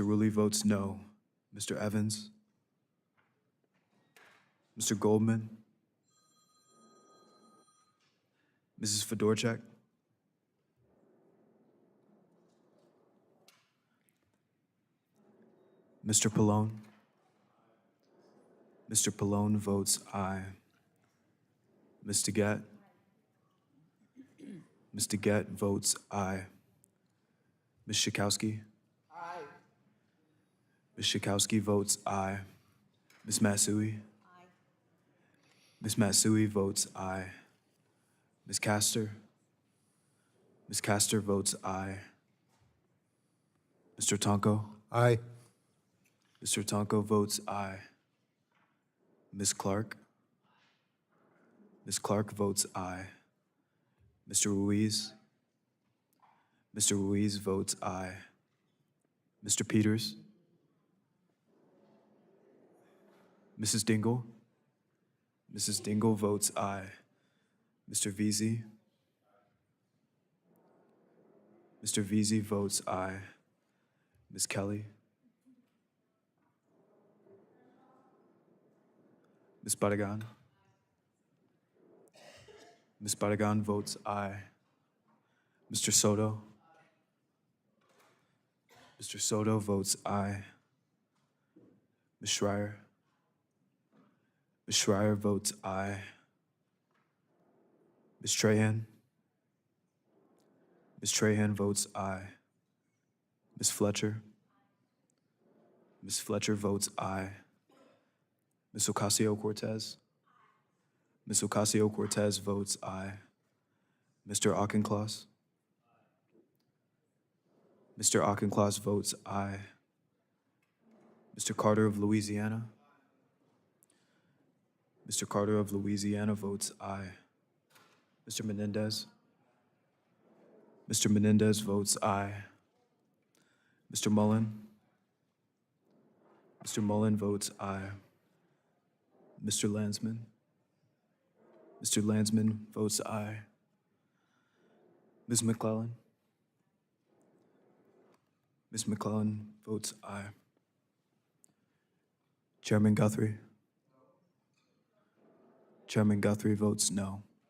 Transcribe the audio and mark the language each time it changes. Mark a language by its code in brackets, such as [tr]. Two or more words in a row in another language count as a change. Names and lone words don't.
[en] Rulli votes no. Mr. Evans. Mr. Goldman. Mrs. Fedorchak. Mr. Pallone. Mr. Pallone votes aye. Ms. DeGette. Ms. DeGette votes aye. Ms. Schakowsky. Aye. Ms. Schakowsky votes aye. Ms. Matsui. Aye. Ms. Matsui votes aye. Ms. Castor. Ms. Castor votes aye. Mr. Tonko. Aye. Mr. Tonko votes aye. Ms. Clark. Ms. Clark votes aye. Mr. Ruiz. Mr. Ruiz votes aye. Mr. Peters. Mrs. Dingell. Mrs. Dingell votes aye. Mr. Veazey. Mr. Veazey votes aye. Ms. Kelly. Ms. Badagan. Ms. Badagan votes aye. Mr. Soto. Mr. Soto votes aye. Ms. Schreier. Ms. Schreier votes aye. Ms. Trahan. Ms. Trahan votes aye. Ms. Fletcher. Ms. Fletcher votes aye. Ms. Ocasio-Cortez. Ms. Ocasio-Cortez votes aye. Mr. Auchincloss. Mr. Auchincloss votes aye. Mr. Carter of Louisiana. Mr. Carter of Louisiana votes aye. Mr. Menendez. Mr. Menendez votes aye. Mr. Mullen. Mr. Mullen votes aye. Mr. Landsman. Mr. Landsman votes aye. Ms. McClellan. Ms. McClellan votes aye. Chairman Guthrie. Chairman Guthrie votes no.